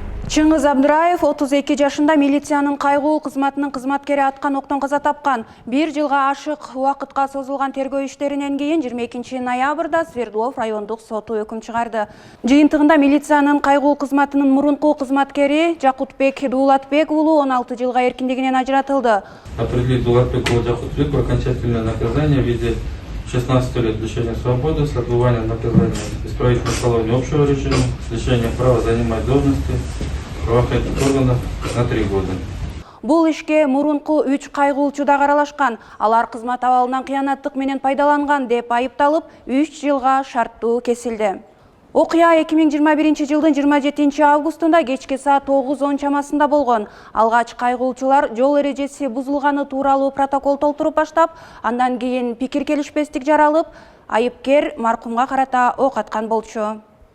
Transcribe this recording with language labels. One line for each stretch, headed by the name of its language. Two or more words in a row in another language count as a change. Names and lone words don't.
Kyrgyz: Чыңгыз Абдыраев 32 жашында милициянын кайгуу кызматынын кызматкери аткан октон каза тапкан. 1 жылга ашык убакытка созулган тергөө иштеринен кийин 22 ноябрда Свердлов райондук соту өкүм чыгарды. Жыйынтыгында милициянын кайгуу кызматынын мурунку кызматкери Жакутбек Дуулатбек уулу 16 жылга эркиндигинен ажыратылды.
Russian: Определить Дуулатбеку Жакутбеку окончательное наказание в виде 16 лет лишения свободы с отбыванием наказания в исправительной колонии общего режима, с лишением права занимать должности правоохранительных органов на 3 года.
Kyrgyz: Бул ишке мурунку 3 кайгуулчу да аралашкан. Алар кызмат абалынан кыянаттык менен пайдаланган деп айыпталып, 3 жылга шарттуу кесилди. Окуя 2021 жылдын 27 августунда кечки саат 9:10 чамасында болгон. Алгач кайгуулчулар жол эрежеси бузулганы тууралуу протокол толтуруп баштап, андан кийин пикир келишпестик жаралып, айыпкер маркумга карата ок аткан болчу.